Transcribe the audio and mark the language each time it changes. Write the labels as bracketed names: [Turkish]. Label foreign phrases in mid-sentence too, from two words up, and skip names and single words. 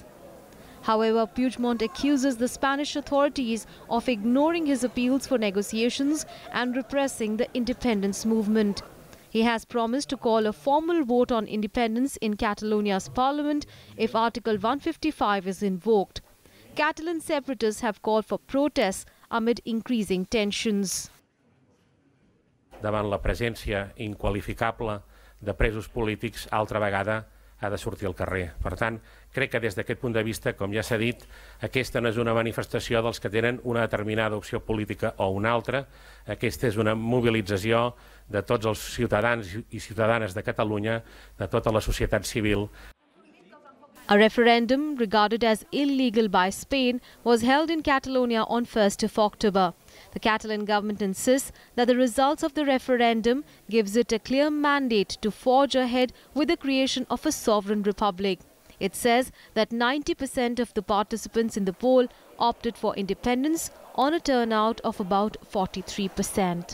[English] However, Puigdemont accuses the Spanish authorities of ignoring his appeals for negotiations and repressing the independence movement. He has promised to call a formal vote on independence in Catalonia's parliament if Article 155 is invoked. Catalan separatists have called for protests amid increasing tensions. [Catalan] Davant la presència inqualificable de presos polítics, altra vegada ha de sortir al carrer. Per tant, crec que des d'aquest punt de vista, com ja s'ha dit, aquesta no és una manifestació dels que tenen una determinada opció política o una altra. Aquesta és una mobilització de tots els ciutadans i ciutadanes de Catalunya, de tota la societat civil. [English] A referendum regarded as illegal by Spain was held in Catalonia on 1st of October. The Catalan government insists that the results of the referendum gives it a clear mandate to forge ahead with the creation of a sovereign republic. It says that 90% of the participants in the poll opted for independence on a turnout of about 43%.